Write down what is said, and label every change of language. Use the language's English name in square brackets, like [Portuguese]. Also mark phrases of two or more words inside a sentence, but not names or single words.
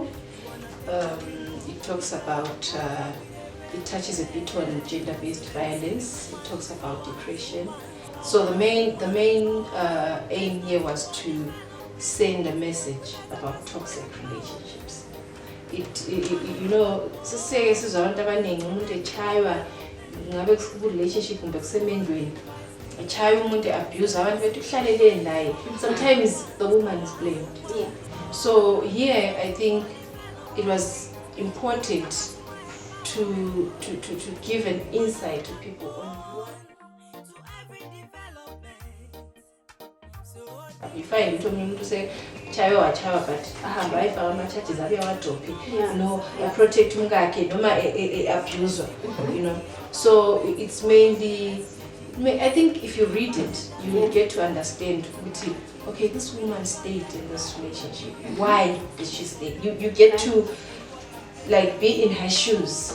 [English] It talks about it touches a bit on gender-based violence. It talks about depression. So the main aim here was to send a message about toxic relationships. You know, [Zulu] say abantu abaningi umuntu echaywa ngabe relationship kumbe kusemendweni echaywa umuntu abuse abantu bethu kuhlaleleni naye. [English] Sometimes the woman is blamed. Yeah. So here I think it was important to give an insight to people on you find umuntu say chayo but [Zulu] ahamba ayifaka ama-charges abe awadophi, [English] you know, protect [Zulu] umkakhe noma [English] abuse, you know. So it's mainly, I think if you read it you will get to understand, okay, this woman stayed in this relationship, why did she stay? You get to like be in her shoes.